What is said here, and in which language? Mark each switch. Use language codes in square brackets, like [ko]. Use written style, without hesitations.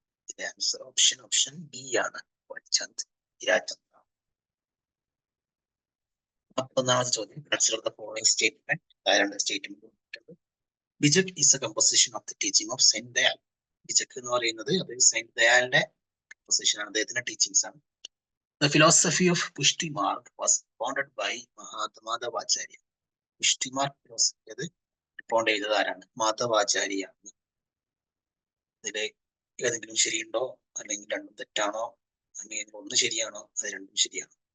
[ml] ഇതിന്റെ answer option B ആണ്, വൽചന്ദ് ഹിരാചന്ദ്. 11ാമത്തെ ചോദ്യം, [en] Consider the following statement. [ml] രണ്ട് statement. [en] Bijak is a composition of the teaching of saint Dayal. [ml] ബിജക് എന്ന് പറയുന്നത് അത് സെയിന്റ് ദയാലിന്റെ കമ്പോസിഷൻ ആണ്, അദ്ദേഹത്തിന്റെ ടീച്ചിങ്സ് ആണ്. [en] The philosophy of Pushti Marg was founded by Madhavacharya. [ml] പുഷ്ടി Marg philosophy അത് ഫൗണ്ട് ചെയ്തത് ആരാണ്? മാധവാചാര്യാണ്. ഇതില് ഏതെങ്കിലും ശരിയുണ്ടോ, അല്ലെങ്കിൽ രണ്ടും തെറ്റാണോ, അല്ലെങ്കിൽ ഒന്ന് ശരിയാണോ, അത് രണ്ടും ശരിയാണോ?